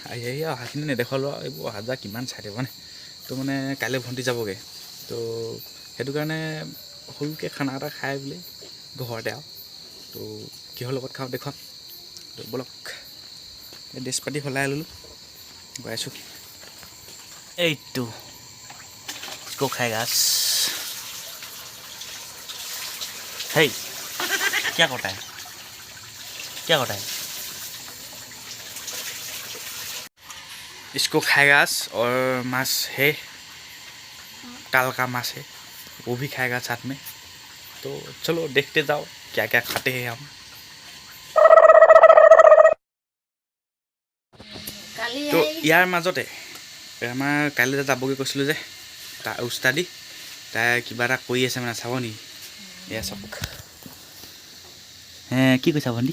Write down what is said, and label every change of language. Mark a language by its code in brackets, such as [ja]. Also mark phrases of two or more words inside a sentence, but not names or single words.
[as] আহি অহাখিনি নেদেখালোঁ আৰু, এইবোৰ অহা যোৱা কিমান চাই থাকিব মানে। তো মানে কাইলৈ ভণ্টি যাবগৈ, তো সেইটো কাৰণে সৰুকৈ খানা এটা খাই বুলি ঘৰতে আৰু। তো কিহৰ লগত খাওঁ দেখুৱাম। তো ব'লক, এই ড্ৰেছ পাতি সলাই ল'লোঁ, গৈ আছোঁ। [hi] এইটো इसको खाएगा। हे क्या करता है, क्या करता है? इसको खाएगा और मांस है, काल का मांस है, वो भी खाएगा साथ में। तो चलो देखते जाओ क्या क्या खाते हैं हम। [as] তো ইয়াৰ মাজতে আমাৰ কাইলৈ যাবগৈ কৈছিলোঁ যে তাৰ উস্তাদি, তাই কিবা এটা কৰি আছে মানে, চাব নেকি? এয়া চাওক। কি কৈছা ভণ্টি?